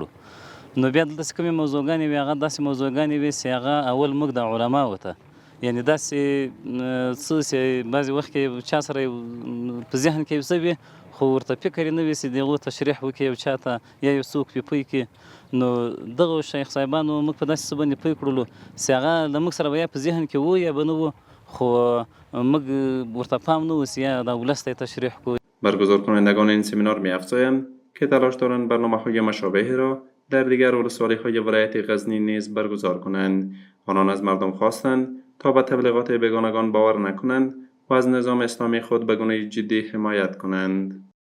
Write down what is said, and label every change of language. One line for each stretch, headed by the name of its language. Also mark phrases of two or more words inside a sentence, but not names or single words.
Pashto: نو بیا دلته چې کومې موضوعګانې وي، هغه داسې موضوعګانې وي چې هغه اول موږ د علماو ته، یعنې داسې څه چې بعضې وخت کې چا سره په ذهن کې یو څه وي خو ورته فکر یې نه وي چې د هغو تشریح وکړي یو چا ته یا یو څوک پرې پوه کړي. نو دغه شیخ صاحبانو موږ په داسې څه باندې پوه کړلو چې هغه له موږ سره به یا په ذهن کې و یا به نه و، خو موږ ورته پام نه و چې یا د ولس ته تشریح کړو.
Persian: برگزار کنندگان این سمینار می‌افزایند که تلاش دارند برنامه‌های مشابهی را در دیگر ولسوالی‌های ولایت غزنی نیز برگزار کنند. آنان از مردم خواستند تا به تبلیغات بیگانگان باور نکنند و از نظام اسلامی خود به گونه جدی حمایت کنند.